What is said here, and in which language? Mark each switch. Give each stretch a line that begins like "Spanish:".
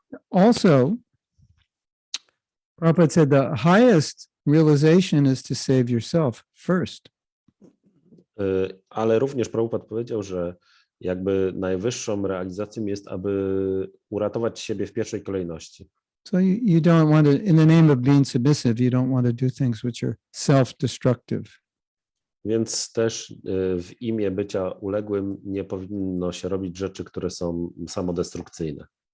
English: Also, Prabhupada said the highest realization is to save yourself first.
Polish: Ale również Prabhupada powiedział, że jakby najwyższą realizacją jest, aby uratować siebie w pierwszej kolejności.
English: So you don't want to, in the name of being submissive, you don't want to do things which are self-destructive.
Polish: Więc też w imię bycia uległym nie powinno się robić rzeczy, które są samodestrukcyjne.